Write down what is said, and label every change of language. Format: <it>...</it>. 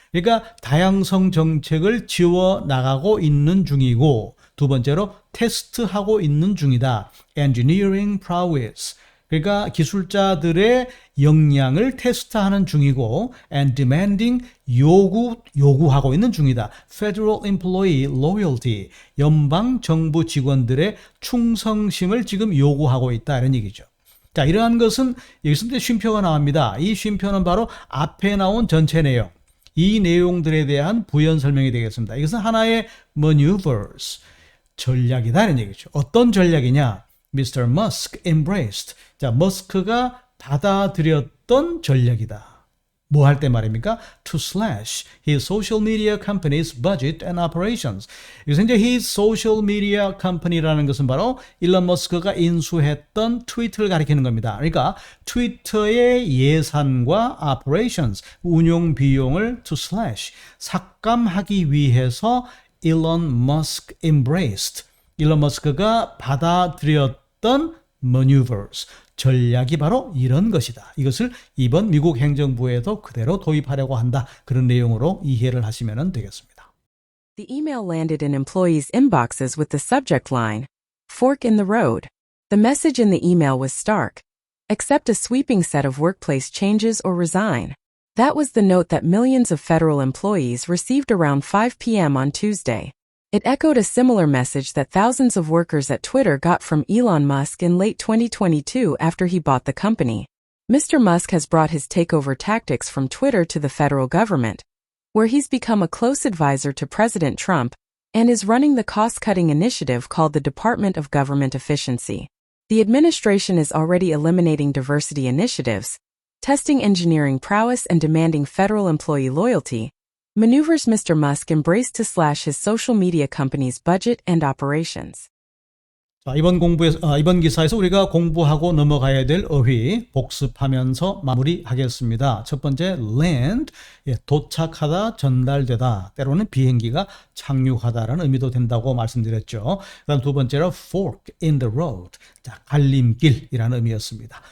<ko>그러니까 다양성 정책을 지워 나가고 있는 중이고, 두 번째로 테스트하고 있는 중이다.</ko> <en>Engineering prowess.</en> <ko>그러니까 기술자들의 역량을 테스트하는 중이고,</ko> <en>and demanding,</en> <ko>요구하고 있는 중이다.</ko> <en>Federal employee loyalty.</en> <ko>연방 정부 직원들의 충성심을 지금 요구하고 있다. 이런 얘기죠. 자, 이러한 것은 여기서 이제 쉼표가 나옵니다. 이 쉼표는 바로 앞에 나온 전체 내용, 이 내용들에 대한 부연 설명이 되겠습니다. 이것은 하나의 maneuvers, 전략이다 이런 얘기죠. 어떤 전략이냐?</ko> <en>Mr. Musk embraced.</en> <ko>자, 머스크가 받아들였던 전략이다. 뭐 할 때 말입니까?</ko> <en>To slash his social media company's budget and operations.</en> <ko>여기서 이제</ko> <en>his social media company</en> <ko>라는 것은 바로 일론 머스크가 인수했던 트위터를 가리키는 겁니다. 그러니까 트위터의 예산과 operations, 운용 비용을</ko> <en>to slash,</en> <ko>삭감하기 위해서 일론 머스크 embraced. 일론 머스크가 받아들였던 maneuvers, 전략이 바로 이런 것이다. 이것을 이번 미국 행정부에도 그대로 도입하려고 한다. 그런 내용으로 이해를 하시면 되겠습니다.</ko> <en>The email landed in employees' inboxes with the subject line, Fork in the Road. The message in the email was stark. Accept a sweeping set of workplace changes or resign. That was the note that millions of federal employees received around 5 p.m. on Tuesday. It echoed a similar message that thousands of workers at Twitter got from Elon Musk in late 2022 after he bought the company. Mr. Musk has brought his takeover tactics from Twitter to the federal government, where he's become a close advisor to President Trump and is running the cost-cutting initiative called the Department of Government Efficiency. The administration is already eliminating diversity initiatives, testing engineering prowess and demanding federal employee loyalty. Maneuvers Mr. Musk embraced to slash his social media company's budget and operations.</en> <ko>자, 이번 기사에서 우리가 공부하고 넘어가야 될 어휘 복습하면서 마무리하겠습니다. 첫 번째, land, 도착하다, 전달되다, 때로는 비행기가 착륙하다라는 의미도 된다고 말씀드렸죠. 그다음 두 번째로 fork in the road, 자, 갈림길이라는 의미였습니다.</ko>